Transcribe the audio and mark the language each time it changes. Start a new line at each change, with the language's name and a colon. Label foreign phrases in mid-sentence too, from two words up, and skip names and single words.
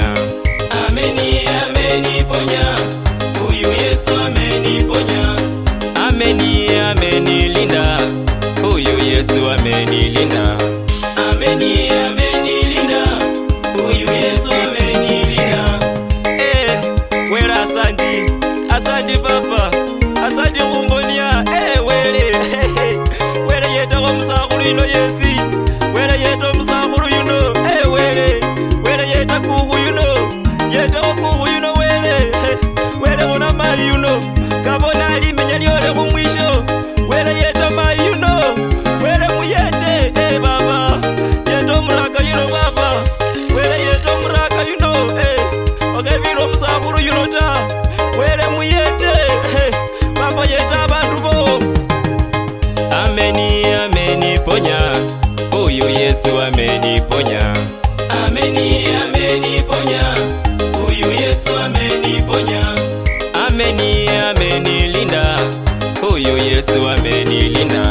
Swahili: Ameni ponya, huyu Yesu ameni ponya. Ameni linda, huyu Yesu ameni linda. Ameni linda, huyu Yesu ameni linda.
Luyia: Wele asandi papa, asandi kumbonia. Wele yeto musakulu yuno yesi, wele yeto musakulu yuno. Wele yeta kuhu yuno, yeta kuhu yuno wele bona mali yuno, kabona alimenya lyole kumwisho. Wele yeta mali yuno, wele muyete baba, yeto muraka yuno baba, wele yeto muraka yuno okebiro musakulu yuno ta, wele muyete baba yeta abantu bo.
Swahili: Ameni ponya, huyu Yesu ameni ponya. Ameni ponya, huyu Yesu ameni ponya. Ameni linda, huyu Yesu ameni linda.